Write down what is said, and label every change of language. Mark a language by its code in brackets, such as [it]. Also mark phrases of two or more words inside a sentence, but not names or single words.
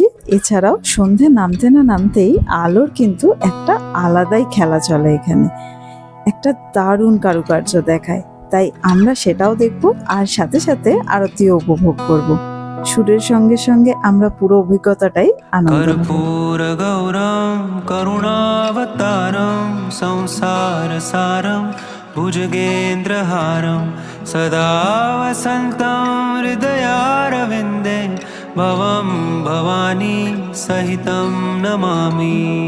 [bn] এছাড়াও সন্ধে নামতে না নামতেই আলোর কিন্তু একটা আলাদাই খেলা চলে এখানে, একটা দারুণ কারুকার্য দেখায়। তাই আমরা সেটাও দেখব আর সাথে সাথে আরতিও উপভোগ করব। সুরের সঙ্গে সঙ্গে আমরা পুরো অভিজ্ঞতাটাই আনন্দ নেব। [sa] कर्पूरगौरं करुणावतारं संसारसारं भुजगेन्द्रहारं सदा वसन्तं हृदयारविन्दे भवं भवानी सहितं नमामि